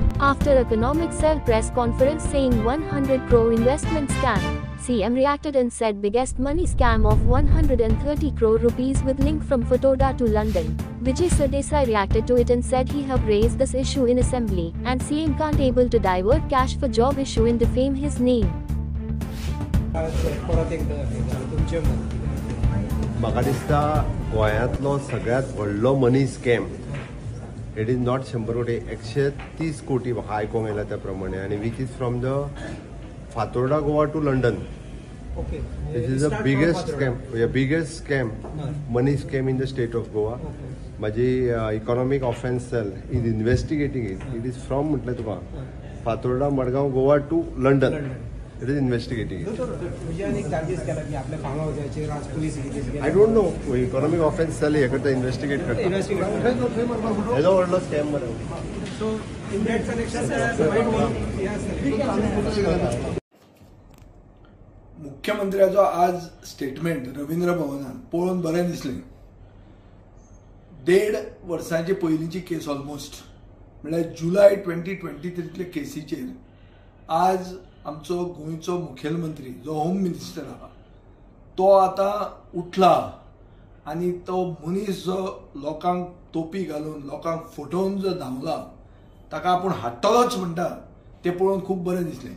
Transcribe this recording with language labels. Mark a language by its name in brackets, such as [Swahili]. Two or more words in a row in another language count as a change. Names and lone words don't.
[English] After economic cell press conference saying 100 crore investment scam, CM reacted and said biggest money scam of 130 crore rupees with link from Fatorda to London. Vijay Sardesai reacted to it and said he have raised this issue in assembly and CM can't able to divert cash for job issue and defame his name. [Konkani] म्हाका दिसता गोंयांतलो सगळ्यात व्हडलो [English] money scam it is not [Konkani] 100 कोटी 130 कोटी म्हाका आयकोंक येयला त्या प्रमाणे आनी [English] which is from the Fatorda Goa to London. this is the biggest scam money scam in the state of Goa. माझी Economic Offence Cell is investigating it is from [Konkani] म्हटलें तुका [English] Fatorda Margao Goa to London. It is investigating it. I don't know. Economic offense cell [Konkani] हे करता investigate करता. हेलो व्हडलो स्कॅम मरे. [English] So in that connection [Konkani] मुख्यमंत्र्याचो आज स्टेटमेंट रवींद्र भवनात पळोवन बरें दिसलें. 1.5 वर्सांची पयलींची केस ऑलमोस्ट म्हळ्यार जुलय 2023 केसीचेर आज आमचो गोंयचो मुखेलमंत्री जो होम मिनिस्टर आहा तो आता उठला आनी तो मनीस जो लोकांक तोपी घालून लोकांक फटोवन जो धांवला ताका आपूण हाडटलोच म्हणटा तें पळोवन खूब बरें दिसलें.